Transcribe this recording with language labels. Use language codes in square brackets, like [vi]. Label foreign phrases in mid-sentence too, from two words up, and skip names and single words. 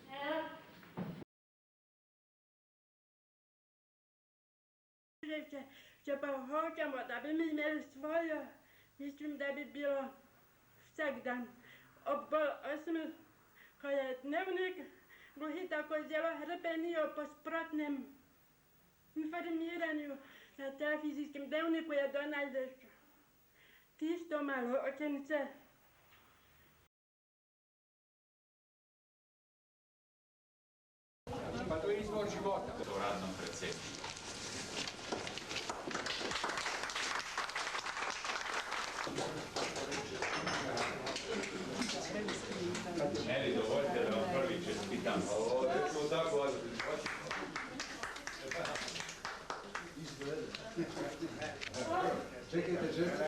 [sl] Če pa hočemo, da bi mi imeli svojo, mislim, da bi bilo vsak dan ob pol 8, ko je dnevnik, gluhi tako zelo hrepenijo po sprotnem informiranju. Na televizijskem dnevniku je to najdeš tisto malo okence. [hr] Pa to je izvor života. U radnom predsjedniku. Meni dovoljte da vam prvi čestitam. Ovo, nećemo tako ozbiljno. Čekajte.